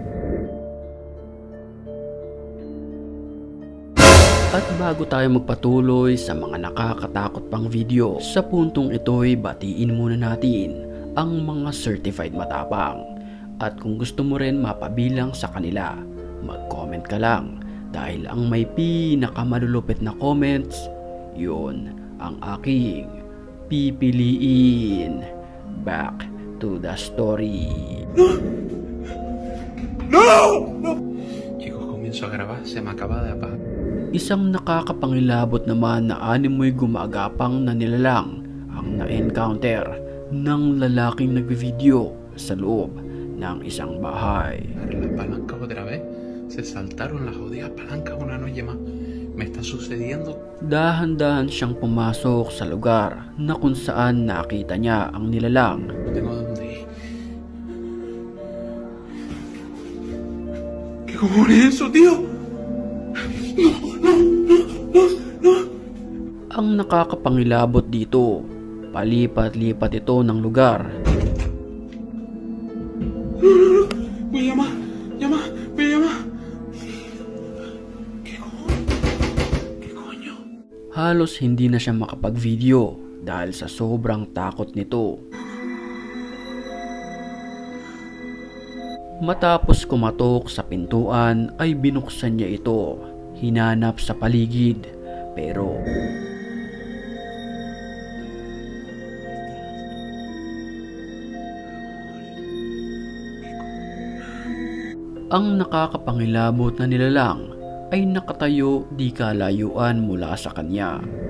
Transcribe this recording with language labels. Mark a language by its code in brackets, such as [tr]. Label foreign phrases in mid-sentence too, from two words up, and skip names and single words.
[tl] At bago tayo magpatuloy sa mga nakakatakot pang video, sa puntong ito'y batiin muna natin ang mga certified matapang. At kung gusto mo rin mapabilang sa kanila, mag-comment ka lang dahil ang may pinakamalulupit na comments, yun ang aking pipiliin. [en] Back to the story. [es] ¡No! Chicos, comienzo a grabar, se me acaba de apagar. [tl] Isang nakakapangilabot naman na animoy gumagapang na nilalang ang na-encounter ng lalaking nagvideo sa loob ng isang bahay. [es] La palanca otra vez, se saltaron las jodidas palancas una noche más. Me está sucediendo. [tl] Dahan-dahan siyang pumasok sa lugar na kung saan nakita niya ang nilalang. [es] No tengo dónde ir. ¿Qué cojones es eso, tío? [tl] Ang nakakapangilabot dito, palipat-lipat ito ng lugar. [es] Voy a llamar. ¿Qué coño? [tl] Halos hindi na siya makapag-video dahil sa sobrang takot nito. Matapos kumatok sa pintuan ay binuksan niya ito. Hinanap sa paligid pero ang nakakapangilabot na nilalang ay nakatayo di kalayuan mula sa kanya.